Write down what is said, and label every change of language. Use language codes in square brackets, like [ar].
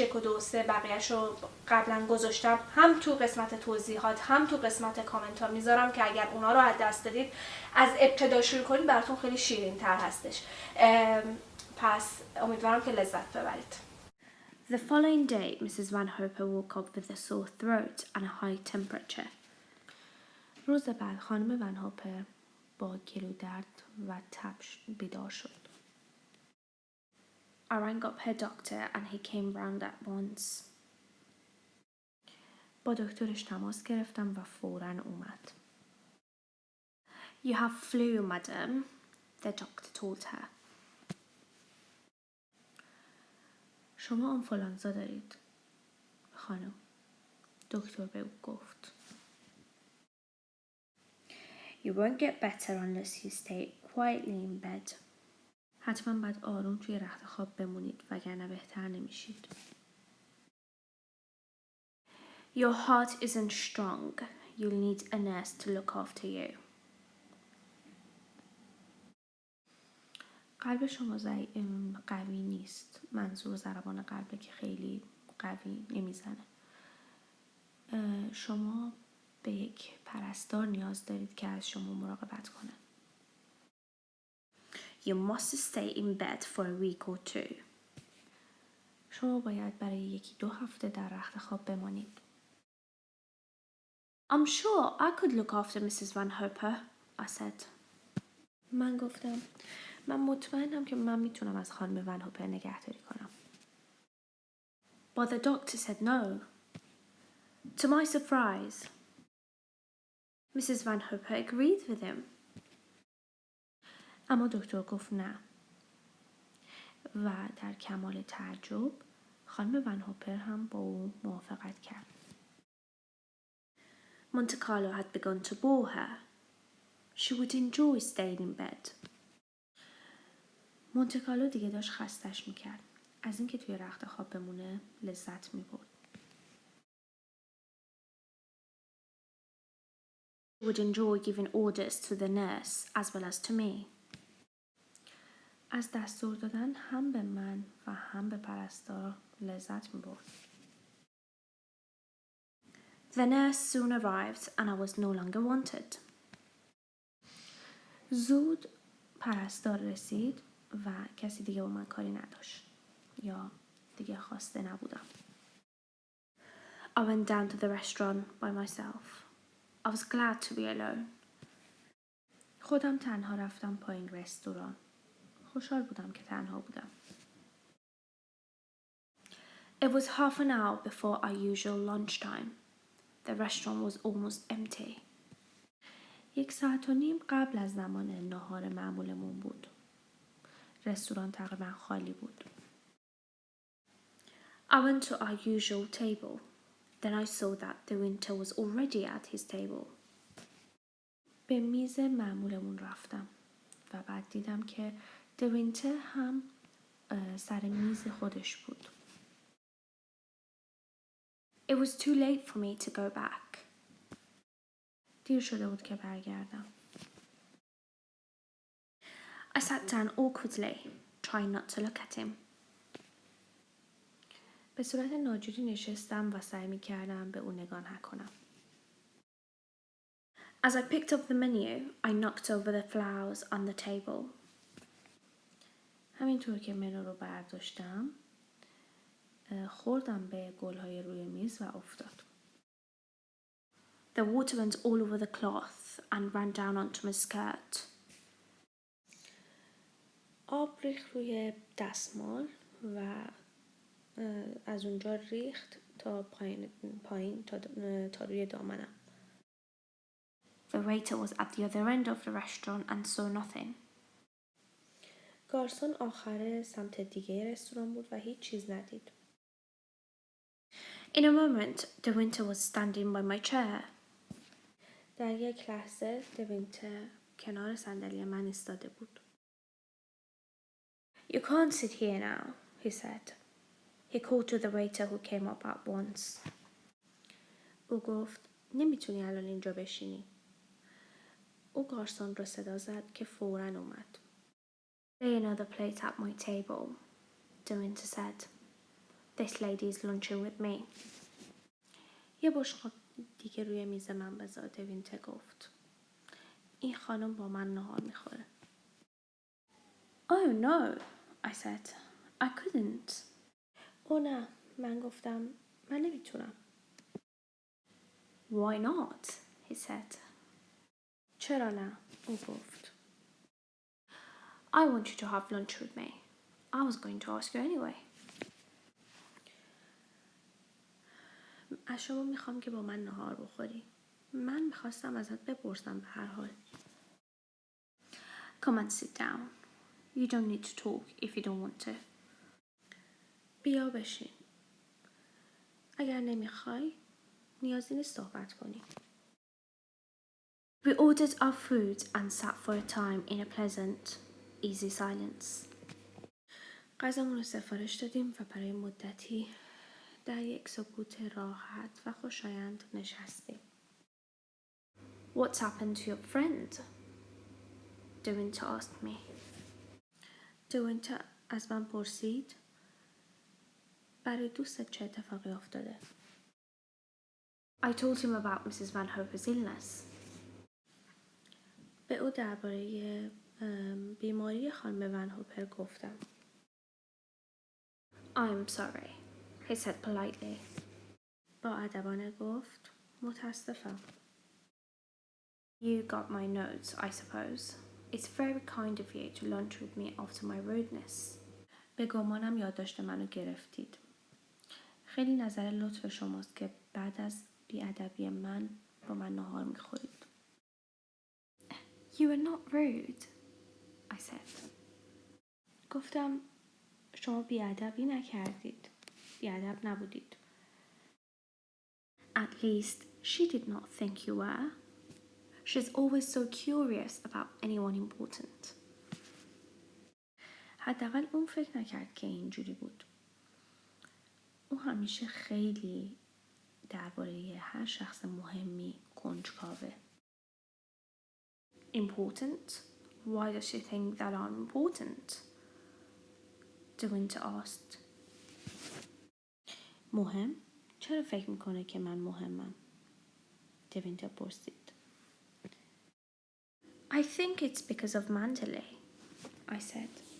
[fa] 1 و 2 و 3 بقیه‌ش رو قبلا گذاشتم، هم تو قسمت توضیحات هم تو قسمت کامنت ها میذارم که اگر اونا رو از دست دادید از ابتدا شروع کنید براتون خیلی شیرین تر هستش. پس امیدوارم که لذت ببرید. [en] The following day, Mrs. Van Hopper woke up with a sore throat and a high temperature. [fa] روز بعد خانم ون هوپر با گلو درد و تب بیدار شد. [en] I rang up her doctor and he came round at once. [fa] با دکترش تماس گرفتم و فوراً اومد. [en] You have flu, madam, the doctor told her. [fa] شما آنفولانزا دارید خانم، دکتر به او گفت. [en] You won't get better unless you stay quietly in bed. [fa] حتما باید آروم توی رخت خواب بمونید وگرنه بهتر نمیشید. [en] Your heart isn't strong. You'll need a nurse to look after you. [fa] قلب شما قوی نیست. منظور ضربان قلبه که خیلی قوی نمیزنه. شما به یک پرستار نیاز دارید که از شما مراقبت کنه. [en] You must stay in bed for a week or two. [fa] شما باید برای 1-2 هفته در رخت خواب بمانید. [en] I'm sure I could look after Mrs. Van Hopper, I said. [fa] من گفتم من مطمئنم که من میتونم از خانم ون هوپر نگهداری کنم. [en] But the doctor said no. To my surprise, Mrs. Van Hopper agreed with him. [fa] اما دکتر گفت نه. و در کمال تعجب خانم ون هوپر هم با او موافقت کرد. [en] Monte Carlo had begun to bore her. She would enjoy staying in bed. [fa] مونته کارلو دیگه داشت خستش میکرد. از اینکه توی رخت خواب بمونه لذت میبرد. [en] She would enjoy giving orders to the nurse as well as to me. [fa] از دستور دادن هم به من و هم به پرستار لذت میبرد. [en] The nurse soon arrived and I was no longer wanted. [fa] زود پرستار رسید و کسی دیگه با من کاری نداشت یا دیگه خواسته نبودم. [en] I went down to the restaurant by myself. I was glad to be alone. [fa] خودم تنها رفتم پایین رستوران. خوشحال بودم که تنها بودم. [en] It was half an hour before our usual lunchtime. The restaurant was almost empty. [fa] 1.5 ساعت قبل از زمان ناهار معمولمون بود. رستوران تقریبا خالی بود. [en] I went to our usual table. Then I saw that the winter was already at his table. [fa] به میز معمولمون رفتم و بعد دیدم که The Winter هم سر میز خودش بود. [en] It was too late for me to go back. [fa] دیر شده بود که برگردم. [en] I sat down awkwardly, trying not to look at him. [fa] به صورت ناجوری نشستم و سعی می‌کردم به او نگاه نکنم. [en] As I picked up the menu, I knocked over the flowers on the table. [fa] همینطور که منو رو برداشتم خوردم به گل‌های روی میز و افتاد. [en] The water went all over the cloth and ran down onto my skirt. [fa] آب ریخت روی دستمال و از اونجا ریخت تا پایین تا روی دامنم. [en] The waiter was at the other end of the restaurant and saw nothing. [fa] گارسون آخر سمت دیگه رستوران بود و هیچ چیز ندید. [en] In a moment, the winter was standing by my chair. [fa] در یک لحظه the winter کنار صندلی من ایستاده بود. [en] You can't sit here now, he said. He called to the waiter who came up at once. [fa] او گفت نمیتونی الان اینجا بشینی. او گارسون رو صدا زد که فوراً اومد. [en] Lay another plate at my table, the winter said. This lady is lunching with me. [fa] یه بشقاب دیگه روی میز من بذار، دوینتر گفت. این خانم با من نهار میخوره. [en] Oh no, I said. I couldn't. [fa] نه، من گفتم من نمیتونم. [en] Why not? He said. [fa] چرا نه؟ او گفت. [en] I want you to have lunch with me. I was going to ask you anyway. [fa] از شما میخوام که با من نهار بخوری. من میخواستم ازت بپرسم به هر حال. [en] Come and sit down. You don't need to talk if you don't want to. [fa] بیا بشین. اگر نمیخوای نیازی نیست صحبت کنی. [en] We ordered our food and sat for a time in a pleasant, easy silence. [fa] غذامون رو سفارش دادیم و برای مدتی در یک سکوت راحت و خوشایند نشستیم. [en] What's happened to your friend? The winter asked me. [fa] The winter از من پرسید برای دوستت چه اتفاقی افتاده؟ [en] I told him about Mrs. Van Hope's illness. [fa] به او درباره بیماری خانم ون هوپر گفتم. [en] I'm sorry, he said politely. [fa] با ادبانه گفت متاسفم. [en] You got my notes, I suppose. It's very kind of you to lunch with me after my rudeness. [fa] به گمانم یادداشت منو گرفتید. خیلی نظر لطف شماست که بعد از بیادبی من با من نهار میخورید. [en] You were not rude, I said. [fa] گفتم شما بیادبی نکردید. بیادب نبودید. [en] At least she did not think you were. She's always so curious about anyone important. [fa] حداقل اون فکر نکرد که اینجوری بود. او همیشه خیلی درباره هر شخص مهمی کنجکاوه. [en] Important? Why does she think that I'm important? The winter asked. [fa] مهم؟ چرا فکر میکنه که من مهمم؟ The winter پرسید. [en] I think it's because of Mandalay, I said.